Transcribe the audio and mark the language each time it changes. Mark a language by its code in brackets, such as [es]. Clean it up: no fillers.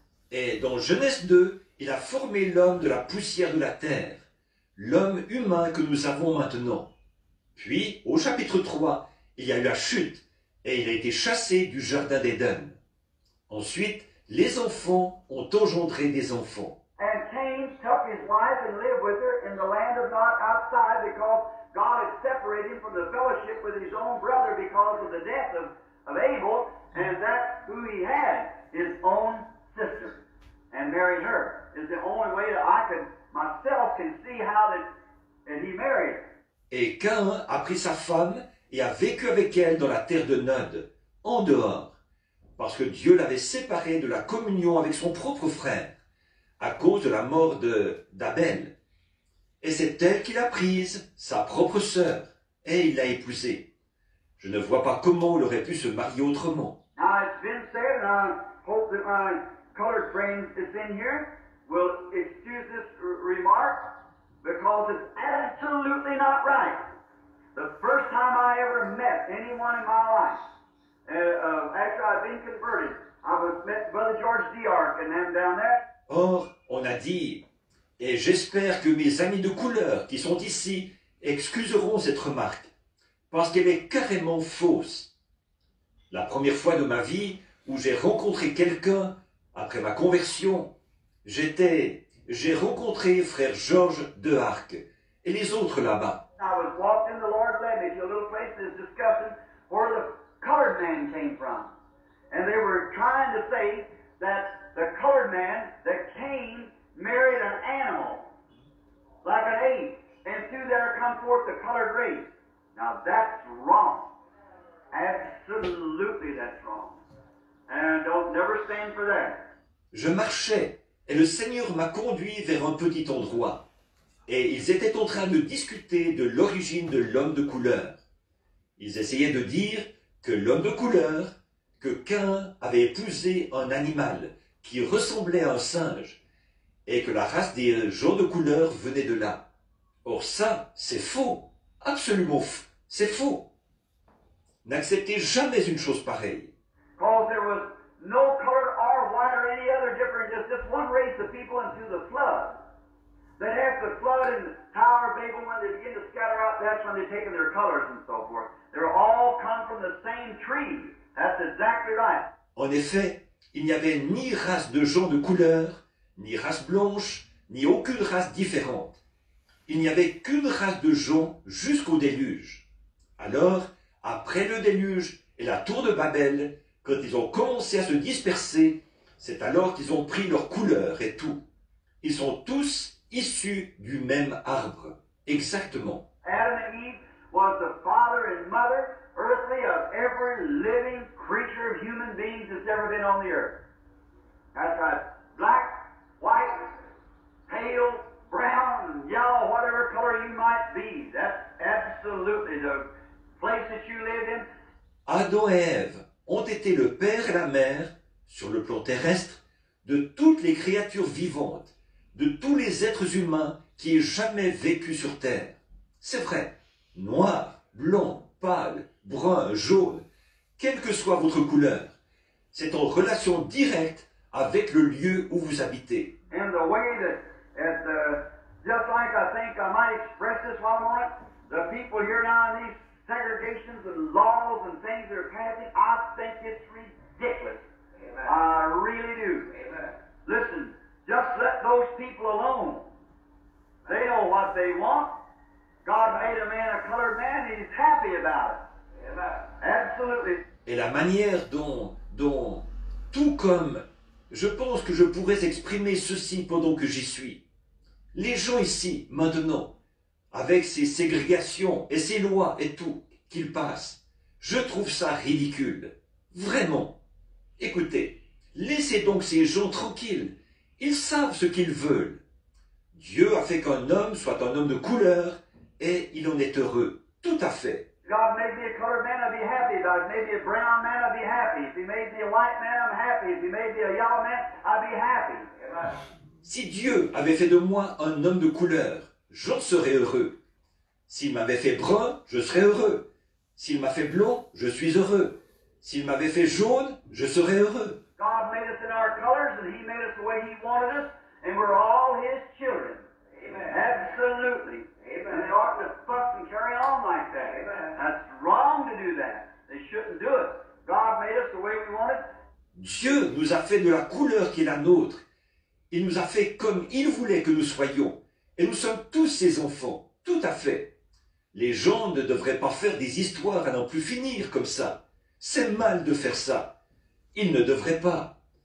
[fr] Et dans Genèse 2, il a formé l'homme de la poussière de la terre, l'homme humain que nous avons maintenant. Puis, au chapitre 3, il y a eu la chute, et il a été chassé du jardin d'Éden. Ensuite, les enfants ont engendré des enfants. [en] And Cain took his wife and lived with her in the land of Nod outside, because God had separated him from the fellowship with his own brother because of the death of Abel, and that's who he had, his own sister, and married her. Is the only way that I myself can see how that he married her. [fr] Et Caïn a pris sa femme et a vécu avec elle dans la terre de Nod, en dehors, parce que Dieu l'avait séparé de la communion avec son propre frère, à cause de la mort d'Abel. Et c'est elle qui l'a prise, sa propre sœur, et il l'a épousée. Je ne vois pas comment il aurait pu se marier autrement. [en] Now it's been said, and I hope that my colored friend that's in here will excuse this remark, because it's absolutely not right. The first time I ever met anyone in my life, after I'd been converted, I met Brother George D'Arc and them down there. [fr] Or, on a dit, et j'espère que mes amis de couleur qui sont ici excuseront cette remarque, parce qu'elle est carrément fausse. La première fois de ma vie où j'ai rencontré quelqu'un, Après ma conversion, j'ai rencontré frère Georges Deharc et les autres là-bas. [en] I was walking, the Lord led me to a little place that's discussing where the colored man came from. And they were trying to say that the colored man that came married an animal, like an ape, and through there come forth the colored race. Now that's wrong. Absolutely that's wrong. And don't never stand for that. [fr] Je marchais et le Seigneur m'a conduit vers un petit endroit. Et ils étaient en train de discuter de l'origine de l'homme de couleur. Ils essayaient de dire que l'homme de couleur, que Caïn avait épousé un animal qui ressemblait à un singe, et que la race des gens de couleur venait de là. Or ça, c'est faux, absolument faux, c'est faux. N'acceptez jamais une chose pareille. [en] Because there was no color or white or any other different, just this one race of people into the flood. That after the flood in the Tower of Babel, when they begin to scatter out, that's when they're taking their colors and so forth. They're all come from the same tree. That's exactly right. [fr] En effet, il n'y avait ni race de gens de couleur, ni race blanche, ni aucune race différente. Il n'y avait qu'une race de gens jusqu'au déluge. Alors, après le déluge et la tour de Babel, quand ils ont commencé à se disperser, c'est alors qu'ils ont pris leur couleur et tout. Ils sont tous issus du même arbre. Exactement. [en] Adam and Eve was the father and mother, earthly, of every living creature of human beings that's ever been on the earth. That's right. Black, white, pale, brown, yellow, whatever color you might be. That's absolutely the place that you lived in. [fr] Adam et Ève ont été le père et la mère, sur le plan terrestre, de toutes les créatures vivantes, de tous les êtres humains qui aient jamais vécu sur terre. C'est vrai, noir, blanc, pâle, brun, jaune, quelle que soit votre couleur, c'est en relation directe avec le lieu où vous habitez. [en] And the way just like I think I might express this while I'm on it, the people here now in these segregations and laws and things that are passing, I think it's ridiculous. Amen. I really do. Amen. Listen, just let those people alone. They know what they want. God made a man a colored man, and he's happy about it. Amen. Absolutely. [fr] Et la manière dont, tout comme, je pense que je pourrais exprimer ceci pendant que j'y suis. Les gens ici, maintenant, avec ces ségrégations et ces lois et tout qu'ils passent, je trouve ça ridicule. Vraiment. Écoutez, laissez donc ces gens tranquilles. Ils savent ce qu'ils veulent. Dieu a fait qu'un homme soit un homme de couleur et il en est heureux. Tout à fait. [en] God made me a colored man, I'd be happy about it. If he made me a brown man, I'd be happy. If he made me a white man, I'm happy. If he made me a yellow man, I'd be happy. Amen. [fr] Si Dieu avait fait de moi un homme de couleur, j'en serais heureux. S'il m'avait fait brun, je serais heureux. S'il m'a fait blanc, je suis heureux. S'il m'avait fait jaune, je serais heureux. [en] God made us in our colors, and he made us the way he wanted us, and we're all his children. Amen. Absolutely. Amen. And they oughtn't to fuss and carry on like that. Amen. That's wrong to do that. They shouldn't do it. God made us the way we wanted. [fr] Dieu nous a fait de la couleur qui est la nôtre. Il nous a fait comme il voulait que nous soyons. Et nous sommes tous ses enfants. Tout à fait. Les gens ne devraient pas faire des histoires à n'en plus finir comme ça. C'est mal de faire ça. Ils ne devraient pas.